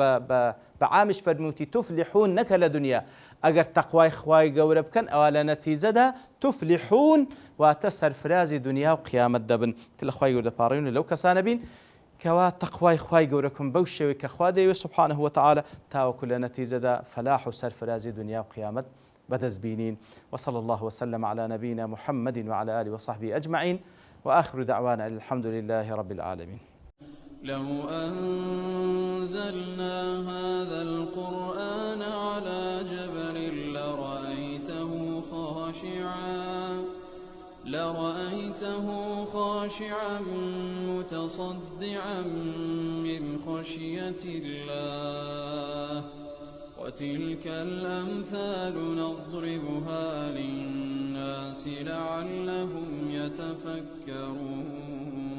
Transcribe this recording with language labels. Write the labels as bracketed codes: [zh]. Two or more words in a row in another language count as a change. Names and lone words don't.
[ckb] بەعامیش فەرمووتی تفلحون نەکە لە دنیا ئەگەر تەقوای خوای گەورە بکەن ئەوە لە نەتیجەدا تفلحون واتە سەرفرازی دنیا و قیامەت دەبن لە خوای گەورە دەپاڕێن لەو کەسانە بین کەوا تەقوای خوای گەورەکم بەو شێوەی کە خوا دەیەوێت [ar] سبحانه وتعالى [ckb] تاوەکو لە نەتیجەدا فەلاح و سەرفرازی دنیا و قیامەت بدەست بینین [ar] وصلى الله وسلم على نبينا محمد وعلى آله وصحبه أجمعين وآخر دعوانا الحمد لله رب العالمين لو أنزلنا هذا القرآن على جبل لرأيته خاشعا متصدعا من خشية الله وتلك الأمثال نضربها للناس لعلهم يتفكرون